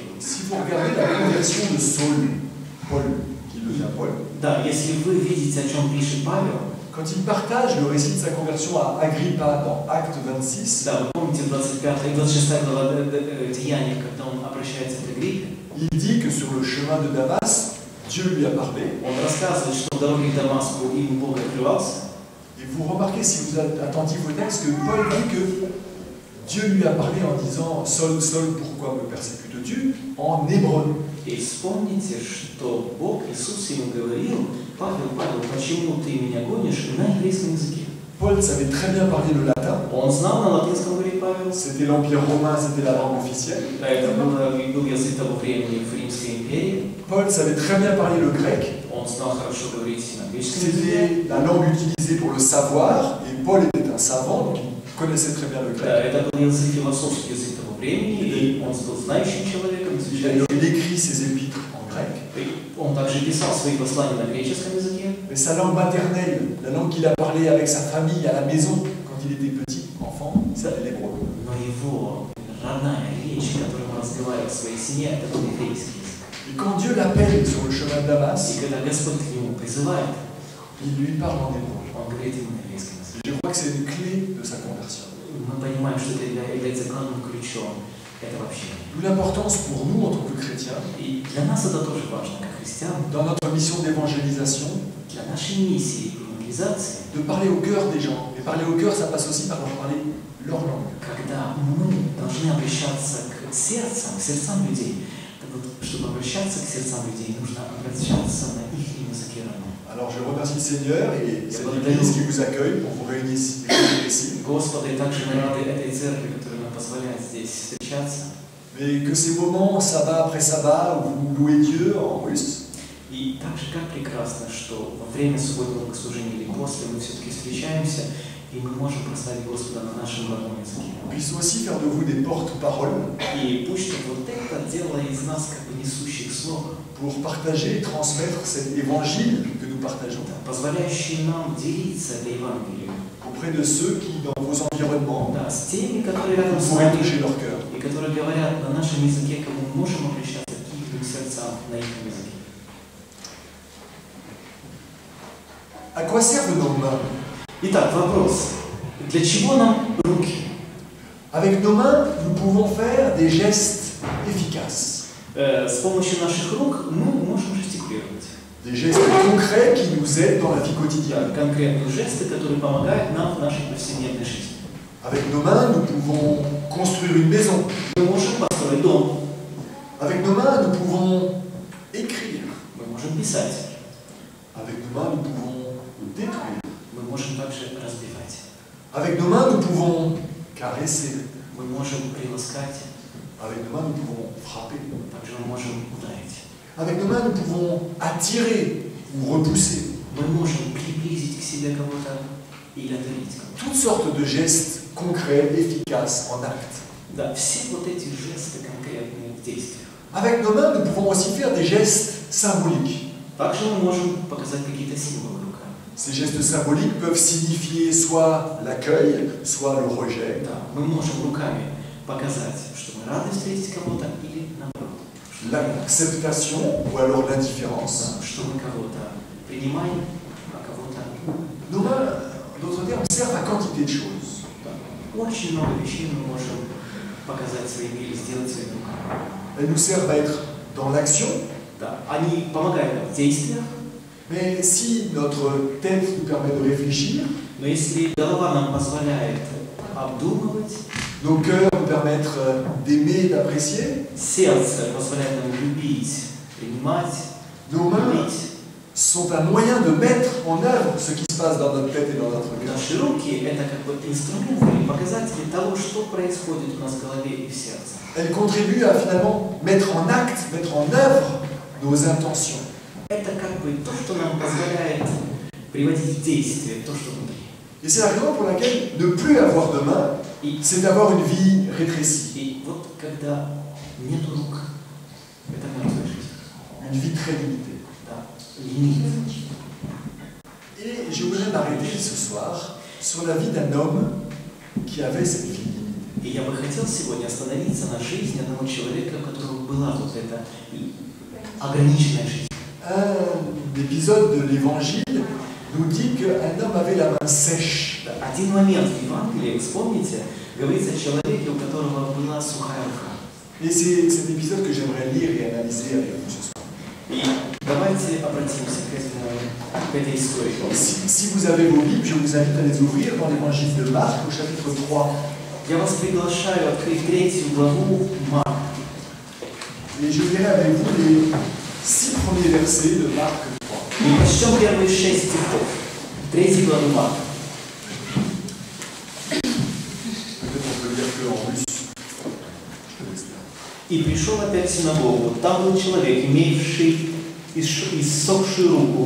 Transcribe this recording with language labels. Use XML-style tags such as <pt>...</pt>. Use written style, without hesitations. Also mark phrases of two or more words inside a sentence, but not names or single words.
<fr>Si vous regardez la conversion de Saul, Paul, qui devient Paul,</fr> <ru>Да, если вы видите, о чем пишет Павел,</ru> <fr>quand il partage le récit de sa conversion à Agrippa dans Acte 26,</fr> <ru>да, вы помните 25 и 26 глава Деяний, когда он обращается к Агриппе,</ru> <fr>il dit que sur le chemin de Damas, Dieu lui a parlé.</fr> <ru>он рассказывает, что в дороге к Дамаску им Бог открывался.</ru> <fr>Et vous remarquez, si vous êtes attentif au texte, que Paul dit que Dieu lui a parlé en disant « Saul, Saul, pourquoi me persécutes-tu » en hébreu.</fr> <ru>И вспомните, что Бог, Иисус ему говорил: «Павел, Павел, почему ты меня гонишь?» на еврейском языке.</ru> <fr>Paul savait très bien parler le latin.</fr> <ru>Он знал на латинском, говорит Павел.</ru> <fr>C'était l'Empire romain, c'était la langue officielle.</fr> <ru>Это был язык того времени в Римской империи.</ru> <fr>Paul savait très bien parler le grec.</fr> <ru>Он знал хорошо говорить на греческом языке.</ru> <fr>C'était la langue utilisée pour le savoir. Et Paul était un savant, donc il connaissait très bien le grec.</fr> <ru>Это был язык, философский язык того времени, и он был знающим человеком,</ru> <fr>Il</fr> <ru>изучающим.</ru> <fr>écrit ses épîtres en grec.</fr> <ru>Он также писал свои послания на греческом языке.</ru> <fr>Mais sa langue maternelle, la langue qu'il a parlé avec sa famille à la maison quand il était petit, enfant, c'est l'hébreu.</fr> <ru>Но его родная речь, которую он разговаривал в своей семье, это был еврейский язык.</ru> <fr>Et quand Dieu l'appelle sur le chemin de Damas,</fr> <ru>И когда Господь к нему призывает,</ru> <fr>il lui parle en hébreu.</fr> <ru>он говорит ему на еврейском языке.</ru> <fr>Je crois que c'est une clé de sa conversion.</fr> <ru>Мы понимаем, что это является главным ключом этого общения.</ru> <fr>D'où l'importance pour nous en tant que chrétiens,</fr> <ru>И для нас это тоже важно, как христиан,</ru> <fr>dans notre mission d'évangélisation,</fr> <ru>для нашей миссии евангелизации,</ru> <fr>de parler au cœur des gens. Et parler au cœur, ça passe aussi par leur parler leur langue.</fr> <ru>когда мы должны обращаться к сердцам людей. Так вот, чтобы обращаться к сердцам людей, нужно обращаться на их языке родном.</ru> <fr>Alors je remercie le Seigneur et cette église qui vous accueille pour vous réunir ici.</fr> <ru>Господи, также мы рады этой церкви, которая нам позволяет здесь встречаться.</ru> <fr>Mais que ces moments, sabbat après sabbat, où vous louez Dieu en russe,</fr> <ru>И также как прекрасно, что во время субботнего богослужения или после мы все-таки встречаемся, и мы можем прославить Господа на нашем родном языке.</ru> <fr>puisse aussi faire de vous des porte-paroles</fr> <ru>И пусть вот это дело из нас как бы несущих слова,</ru> <fr>pour partager et transmettre cet évangile que nous partageons</fr> <ru>позволяющие нам делиться этой Евангелием,</ru> <fr>auprès de ceux qui, dans vos environnements,</fr> <ru>да, с теми, которые рядом с</ru> <fr>pourraient</fr> <ru>нами,</ru> <fr>toucher leur cœur.</fr> <ru>и которые говорят на нашем языке, кому мы можем обращаться к их сердцам на их языке.</ru> <fr>À quoi servent nos mains?</fr> <ru>Итак, вопрос. Для чего нам руки?</ru> <fr>Avec nos mains, nous pouvons faire des gestes efficaces,</fr> <ru>С помощью наших рук мы можем жестикулировать.</ru> <fr>des gestes concrets qui nous aident dans la vie quotidienne.</fr> <ru>Конкретные жесты, которые помогают нам в нашей повседневной жизни.</ru> <fr>Avec nos mains, nous pouvons construire une maison.</fr> <ru>Мы можем построить дом.</ru> <fr>Avec nos mains, nous pouvons écrire.</fr> <ru>Мы можем писать.</ru> <fr>Avec nos mains, nous pouvons détruire.</fr> <ru>Мы можем также разбивать.</ru> <fr>Avec nos mains, nous pouvons caresser.</fr> <ru>Мы можем приласкать.</ru> <fr>Avec nos mains, nous pouvons frapper.</fr> <ru>Также мы можем ударить.</ru> <fr>Avec nos mains, nous pouvons attirer ou repousser.</fr> <ru>Мы можем приблизить к себе кого-то или отдалить кого-то.</ru> <fr>Toutes sortes de gestes concrets, efficaces, en acte.</fr> <ru>Да, все вот эти жесты конкретные в действиях.</ru> <fr>Avec nos mains, nous pouvons aussi faire des gestes symboliques.</fr> <ru>Также мы можем показать какие-то символы руками.</ru> <fr>Ces gestes symboliques peuvent signifier soit l'accueil, soit le rejet.</fr> <ru>Да, мы можем руками показать, что мы рады встретить кого-то или наоборот.</ru> <fr>L'acceptation ou alors l'indifférence.</fr> <ru>Да, что мы кого-то принимаем, а кого-то...</ru> <fr>Nos mains, en d'autres termes, servent à quantité de choses.</fr> <ru>Да, очень много вещей мы можем показать своими или сделать своими руками.</ru> <fr>Elles nous servent à être dans l'action,</fr> <ru>Да, они помогают нам в действиях,</ru> <fr>mais si notre tête nous permet de réfléchir,</fr> <ru>но если голова нам позволяет обдумывать,</ru> <fr>nos cœurs nous permettent d'aimer, d'apprécier,</fr> <ru>сердце позволяет нам любить, принимать,</ru> <fr>nos mains</fr> <ru>любить,</ru> <fr>sont un moyen de mettre en œuvre ce qui se passe dans notre tête et dans notre cœur.</fr> <ru>наши руки – это как бы инструменты или показатели того, что происходит у нас в голове и в сердце.</ru> <fr>Elles contribuent à finalement mettre en acte, mettre en œuvre nos intentions.</fr> <ru>Это как бы то, что нам позволяет приводить в действие то, что внутри.</ru> <fr>Et c'est la raison pour laquelle ne plus avoir de mains, c'est avoir une vie rétrécie,</fr> <ru>И вот когда нет рук, это мертвая жизнь.</ru> <fr>une vie très limitée.</fr> <ru>Да, ленивая.</ru> <fr>Et je voudrais m'arrêter ce soir sur la vie d'un homme qui avait cette vie limitée.</fr> <ru>И я бы хотел сегодня остановиться на жизни одного человека, у которого была вот эта ограниченная жизнь.</ru> <fr>Un épisode de l'Évangile nous dit qu'un homme avait la main sèche.</fr> <ru>Один момент в Евангелии, вспомните, говорится о человеке, у которого была сухая рука.</ru> <fr>Et c'est cet épisode que j'aimerais lire et analyser avec vous ce soir.</fr> <ru>И давайте обратимся к этой истории.</ru> <fr>Si vous avez vos Bibles, je vous invite à les ouvrir dans l'Évangile de Marc au chapitre 3.</fr> <ru>Я вас приглашаю открыть 3 главу Марка.</ru> <fr>Et je lirai avec vous les 6 premiers versets de Marc 3.</fr> <ru>И прочтем первые 6 стихов. 3 главы Марка.</ru> <fr>Peut-être on peut lire que en russe. Je te laisse là.</fr> <ru>И пришел опять в синагогу. Там был человек, имеющий иссохшую руку.</ru>